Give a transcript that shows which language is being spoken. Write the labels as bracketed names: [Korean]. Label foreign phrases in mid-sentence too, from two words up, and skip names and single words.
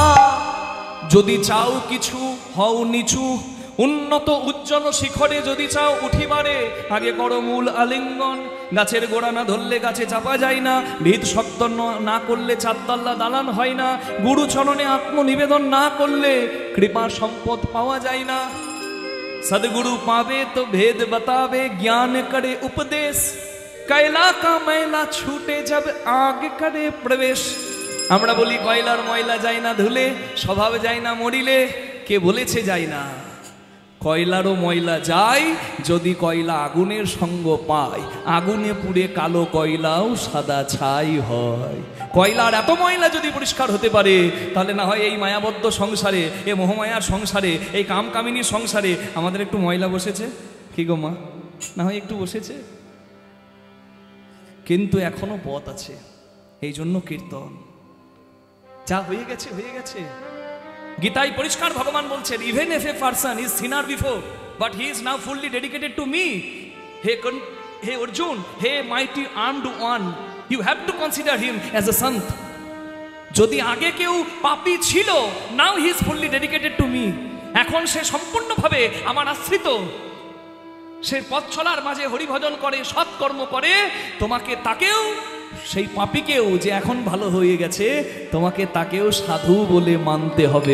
[Bangla] যদি চাও কিছু হও নিচু, উন্নত উজ্জ্বল শিখরে যদি চাও উঠিবারে, আগে করো মূল আলিঙ্গন। গাছের গোড়া না ধরলে গাছে চাপা যায় না, ভিত শক্ত না করলে চারতলা দালান হয় না, গুরু চরণে আত্মনিবেদন না করলে কৃপা সম্পদ পাওয়া যায় না। [Hindi] सदगुरु पावे तो भेद बतावे, ज्ञान करे उपदेश, कैला का मैला छूटे जब आग करे प्रवेश। [Bangla] আমরা বলি কয়লার ময়লা যায় না ধুলে, স্বভাব যায় না মরিলে। কে বলেছে যায় না? কয়লারও ময়লা যায় যদি কয়লা আগুনের সঙ্গ পায়। আগুনে পুড়ে কালো কয়লাও সাদা ছাই হয়। কয়লার এত ময়লা যদি পরিষ্কার হতে পারে, তাহলে না হয় এই মায়াবদ্ধ সংসারে, এ মোহমায়ার সংসারে, এই কামকামিনীর সংসারে আমাদের একটু ময়লা বসেছে। কি গো মা, না হয় একটু বসেছে, কিন্তু এখনো পথ আছে। এই জন্য কীর্তন। যা হয়ে গেছে হয়ে গেছে। গীতায় পরিষ্কার ভগবান বলছেন, [English] even if a person is sinner before but he is now fully dedicated to me, হে অর্জুন, O mighty armed one, you have to consider him as a sant. [Bangla] যদি আগে কেউ পাপী ছিল, [English] now he is fully dedicated to me, [Bangla] এখন সে সম্পূর্ণভাবে আমার আশ্রিত। সে পথ চলার মাঝে হরিভজন করে, সৎকর্ম করে। তোমাকে তাকেও, সেই পাপীকেও যে এখন ভালো হয়ে গেছে, তোমাকে তাকেও সাধু বলে মানতে হবে।